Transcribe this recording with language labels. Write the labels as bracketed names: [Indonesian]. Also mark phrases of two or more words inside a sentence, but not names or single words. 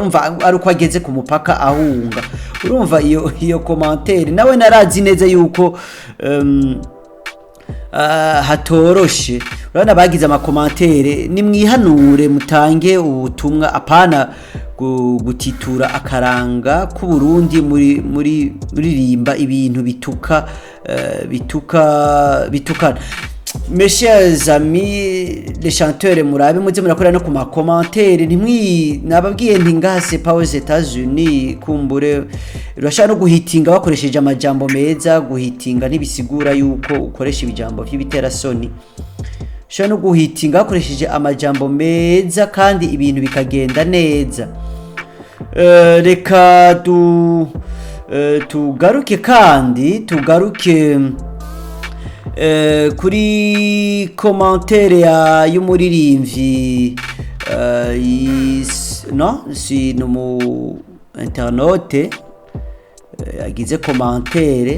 [Rundi] Urumva aruko ageze ku mupaka ahunga. Urumva iyo commentaire nawe narazi neza yuko hatoroshe. Urabona bagize amakomantere, nimwihanure mutange ubutumwa, apana gutitura akaranga ku Burundi muri rimba ibintu bitukana. [French] Mes chers amis les chanteurs, [Rundi] murabe muze murakora no ku makomantere. Nababwiye nti ngase pa [French] aux États-Unis [Rundi] kumbure urashaka no guhitinga bakoresheje amajambo meza. Guhitinga ntibisigura yuko ukoresha ibijambo by'ibitera soni. Ushaka no guhitinga bakoresheje amajambo meza kandi ibintu bikagenda neza. Reka tugaruke kandi kuri commentaire y'umuririmbyi si no mu internet yagize commentaire.